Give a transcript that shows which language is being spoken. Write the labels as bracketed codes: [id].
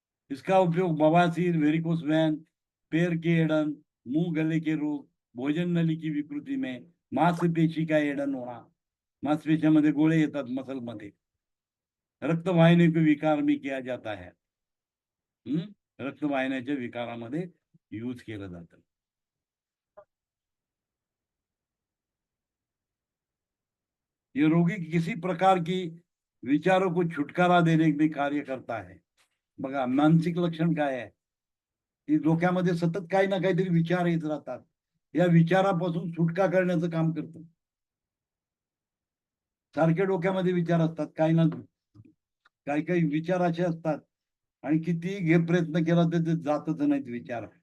[hi] इसका उपयोग बवासीर, वेरिकोस वैन, पैर के एड़न, मुंह गले के रोग, भोजन नली की विकृति में, मांसपेशी का एड़न होना, [mr] मांसपेशियामध्ये गोळे येतात मसल मध्ये, [hi] रक्तवाहिनी के विकार में किया जाता है. [mr] रक्तवाहिन्याच्या विकारामध्ये यूज केलं जातं. [hi] ये रोगी किसी प्रकार की विचारों को छुटकारा देने में कार्य करता है. [mr] बघा मानसिक लक्षण काय आहे, की डोक्यामध्ये सतत काही ना काहीतरी विचार येत राहतात. या विचारापासून सुटका करण्याचं काम करतं. सारखे डोक्यामध्ये विचार असतात, काही ना काही काही विचार असे असतात आणि कितीही प्रयत्न केला तर ते जातच नाहीत विचार.